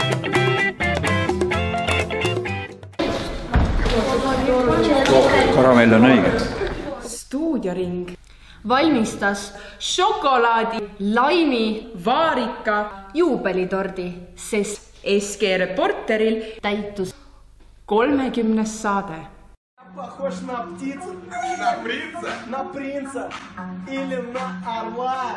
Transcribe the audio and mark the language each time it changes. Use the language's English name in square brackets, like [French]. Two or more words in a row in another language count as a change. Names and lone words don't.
[Estonian] Karamell on õige. Stuudioring valmistas šokolaadi, laimi, vaarika, juubelitordi, sest SG Reporteril täitus 30. saade. [Russian] Похож на птицу. На принца? На принца. Или на орла.